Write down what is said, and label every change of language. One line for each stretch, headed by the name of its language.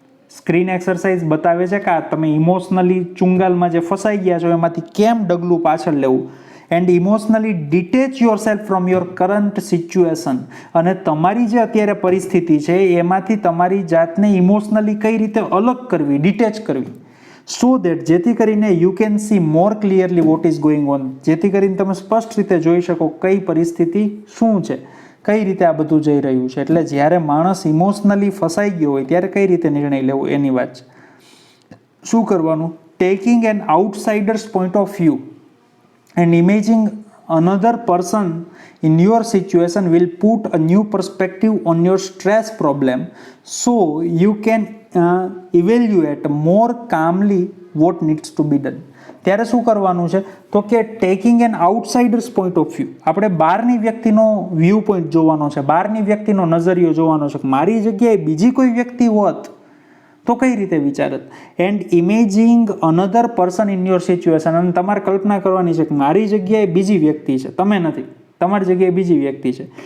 Gujarati: Screen exercise બતાવે છે કે તમે ઇમોશનલી ચુંગાલમાં જે ફસાઈ ગયા છો એમાંથી કેમ ડગલું પાછળ લેવું,
English: and emotionally detach yourself from your current situation,
Gujarati: અને તમારી જે અત્યારે પરિસ્થિતિ છે એમાંથી તમારી જાતને ઇમોશનલી કઈ રીતે અલગ કરવી, ડિટેચ કરવી,
English: so that
Gujarati: જેથી કરીને
English: you can see more clearly what is going on,
Gujarati: જેથી કરીને તમે સ્પષ્ટ રીતે જોઈ શકો કઈ પરિસ્થિતિ શું છે, કઈ રીતે આ બધું જઈ રહ્યું છે. એટલે જ્યારે માણસ ઇમોશનલી ફસાઈ ગયો હોય ત્યારે કઈ રીતે નિર્ણય લેવો એની વાત છે. શું કરવાનું?
English: Taking an outsider's point of view and imaging another person in your situation will put a new perspective on your stress problem, so you can evaluate more calmly what needs to be done.
Gujarati: ત્યારે શું કરવાનું છે તો કે
English: taking an outsider's point of view,
Gujarati: આપણે બહારની વ્યક્તિનો view point જોવાનો છે, બહારની વ્યક્તિનો નજરિયો જોવાનો છે. મારી જગ્યાએ બીજી કોઈ વ્યક્તિ હોત તો કઈ રીતે વિચારત.
English: and imaging another person in your situation,
Gujarati: અને તમારે કલ્પના કરવાની છે કે મારી જગ્યાએ બીજી વ્યક્તિ છે, તમે નથી, તમારી જગ્યાએ બીજી વ્યક્તિ છે.